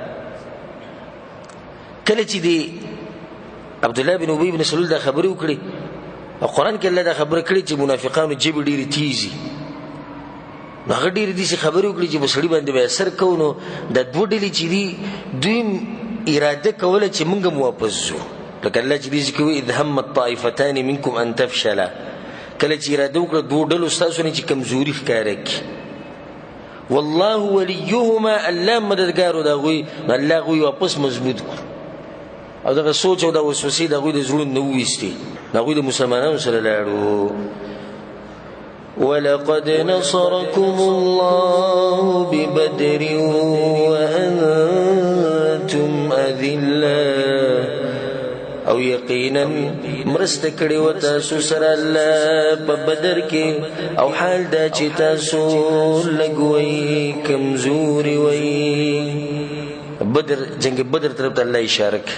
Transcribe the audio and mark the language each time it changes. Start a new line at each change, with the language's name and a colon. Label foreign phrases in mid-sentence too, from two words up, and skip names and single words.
Pashto: کله چې دی عبدالله بن ابی بن سلول دا خبرې وکړې، او قرآن کې الله دا خبره کړې چې منافقانو جبې ډېرې تیزي، نو هغه ډېرې داسې خبرې وکړې چې په سړي باندې به اثر کوو. نو دا دوه ډلې چې دي دوی اراده کوله چې موږ هم واپس ځو، لکه الله چې دې ذکر کوي:
Arabic: إذ هم الطائفتان منکم أن تفشلا.
Pashto: کله چې اراده وکړه دوه ډلو ستاسو نه چې کمزوري ښکاره کړي.
Arabic: والله وليهما،
Pashto: الله مددګار د هغوی، الله هغوی واپس مضبوط کړو. او دغه سوچ او د وسوسې د هغوی د زړونو نه وویستې، د هغوی د مسلمانانو سره لاړو.
Arabic: ولقد نصركم الله ببدر وأنتم أذلة،
Pashto: او یقینا مرسته کړې و تاسو سره الله په بدر کې، او حال دا چې تاسو لږ وئ، کمزوري وئ. بدر، جنگ بدر طرف ته الله اشاره کوي.